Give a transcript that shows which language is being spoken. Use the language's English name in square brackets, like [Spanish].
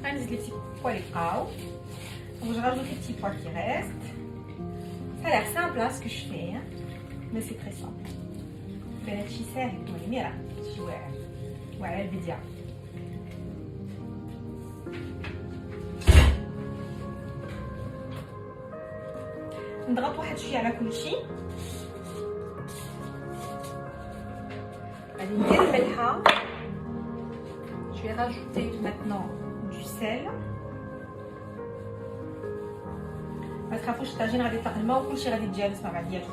[French] Les petits pois les cao. Donc je rajoute les petits pois qui restent. Ça a l'air simple hein, ce que je fais, hein, mais c'est très simple. [Arabic] فأنا شي ساهل المهم راه شي واعر وعلى البديه. نضغط واحد شويه على كل شيء. غادي ندير الملحه. [French] Je vais rajouter maintenant du sel. [Arabic] ما تخافوش الطاجين غادي يطلق الماء وكلشي غادي يتجانس مع بعضياتو.